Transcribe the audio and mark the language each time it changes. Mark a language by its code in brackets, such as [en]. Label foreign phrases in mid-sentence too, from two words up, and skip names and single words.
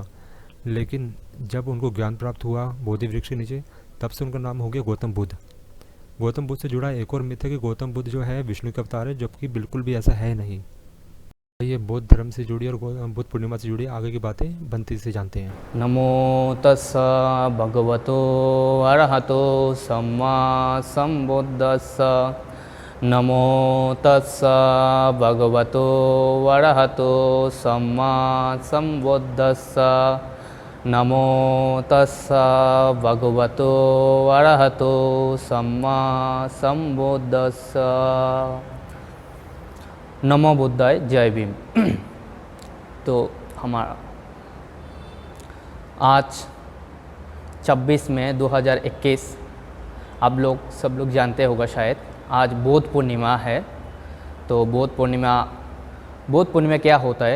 [hi] लेकिन जब उनको ज्ञान प्राप्त हुआ बोधि वृक्ष के नीचे, तब से उनका नाम हो गया गौतम बुद्ध। गौतम बुद्ध से जुड़ा एक और मिथ है कि गौतम बुद्ध जो है विष्णु के अवतार है, जबकि बिल्कुल भी ऐसा है नहीं। ये बौद्ध धर्म से जुड़ी और बुद्ध पूर्णिमा से जुड़ी आगे की बातें बनती से जानते हैं। [pi] नमो तस्स भगवतो अरहतो सम्मा सम्बुद्धस्स। नमो तस्स भगवतो अरहतो सम्मा सम्बुद्धस्स। नमो तस्स भगवतो अरहतो सम्मा सम्बुद्धस्स। नमो बुद्धाय, [hi] जय भीम। तो हमारा आज 26 मई 2021, आप लोग सब लोग जानते होगा शायद, आज बौद्ध पूर्णिमा है। तो बौद्ध पूर्णिमा क्या होता है?